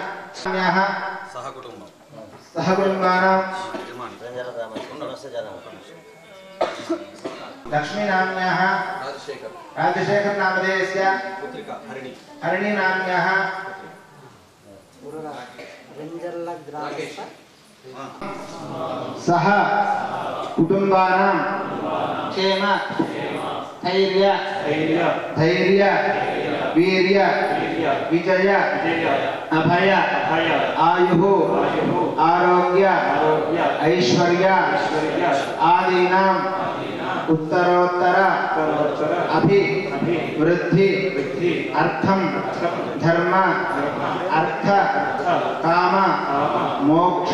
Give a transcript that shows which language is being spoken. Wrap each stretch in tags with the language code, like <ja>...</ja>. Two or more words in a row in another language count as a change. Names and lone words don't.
<sa>సహకుటుంబానాం లక్ష్మీ నామ్యాః రాజశేఖర్ నామధేయస్య హరిణి నామ్యాః సహ కుటుంబానాం క్షేమ ధైర్య वीर्य विजय अभय आयु आरोग्य ऐश्वर्य आदीनां उत्तरोत्तर अभिवृद्धि अर्थम धर्म अर्थ काम मोक्ष</sa>